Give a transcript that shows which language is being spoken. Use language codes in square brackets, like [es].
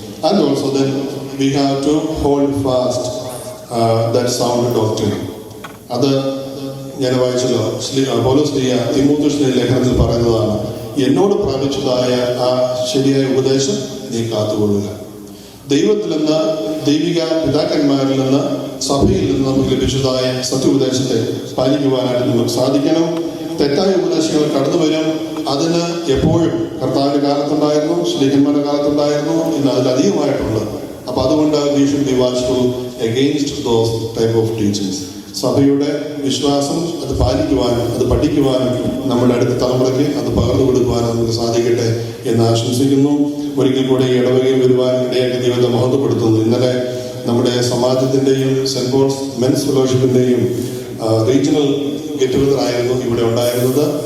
[en] And also then we have to hold fast that sound doctrine. [ml] അത് ഞാൻ വായിച്ചല്ലോ, പൗലോസ് തിമോഥെയോസിന്റെ ലേഖനത്തിൽ പറയുന്നതാണ്, എന്നോട് പ്രാപിച്ചതായ ആ ശരിയായ ഉപദേശം നീ കാത്തുകൊള്ളുക. ദൈവത്തിൽ നിന്ന്, ദൈവിക പിതാക്കന്മാരിൽ നിന്ന്, സഭയിൽ നിന്ന് നമുക്ക് ലഭിച്ചതായ സത്യോപദേശത്തെ പാലിക്കുവാനായിട്ട് നമുക്ക് സാധിക്കണം. തെറ്റായ ഉപദേശങ്ങൾ കടന്നു വരും. അതിന് എപ്പോഴും കർത്താവിന്റെ കാലത്തുണ്ടായിരുന്നു, ശ്ലീഹന്മാരുടെ കാലത്തുണ്ടായിരുന്നു, ഇന്ന് അതിലധികമായിട്ടുണ്ട്. അപ്പൊ അതുകൊണ്ട് [en] we should be watchful against those type of teachings. [ml] സഭയുടെ വിശ്വാസം അത് പാലിക്കുവാനും അത് പഠിക്കുവാനും നമ്മുടെ അടുത്ത തലമുറയ്ക്ക് അത് പകർന്നു കൊടുക്കുവാനും നമുക്ക് സാധിക്കട്ടെ എന്ന് ആശംസിക്കുന്നു. ഒരിക്കൽ കൂടെ ഈ ഇടവകയിൽ വരുവാൻ ഇടയാക്കി ദൈവത്തെ മഹത്വപ്പെടുത്തുന്നു. ഇന്നലെ നമ്മുടെ സമാജത്തിന്റെയും saint Paul's men's ഫെലോഷിപ്പിന്റെയും regional get together ആയിരുന്നു ഇവിടെ ഉണ്ടായിരുന്നത്.